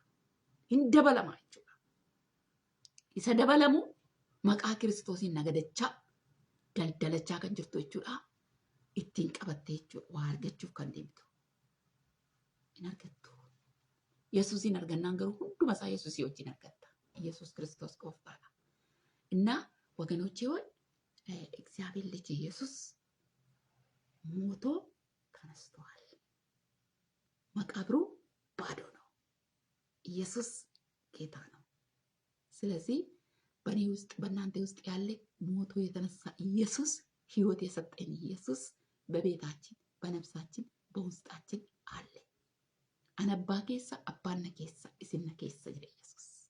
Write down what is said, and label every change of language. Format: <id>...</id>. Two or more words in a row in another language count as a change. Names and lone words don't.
<om>Hin dabalamaa jechuudha. Isa dabalamu maqaa Kiristoosiin nagadachaa daldalachaa kan jirtu jechuudha. Ittiin qabattee jechuudha. Waa argachuuf kan deemtu. Hin argattu. Yesuusiin argannaan garuu hunduma isaa Yesuusii wajjin argatta. Yesuus Kiristoos gooftaadha.</om> <am>እና ወገኖቼ ሆይ እግዚአብሔር ልጅ ኢየሱስ ሞቶ ተነስቷል። መቃብሩ ባዶ ነው። ኢየሱስ ጌታ ነው። ስለዚህ በእኔ ውስጥ በእናንተ ውስጥ ያለ ሞቶ የተነሳ ኢየሱስ ሕይወት የሰጠን ኢየሱስ በቤታችን በነፍሳችን በውስጣችን አለ።</am> <om>ana keessa abbaa keessa isin keessa jira Yesuus</om>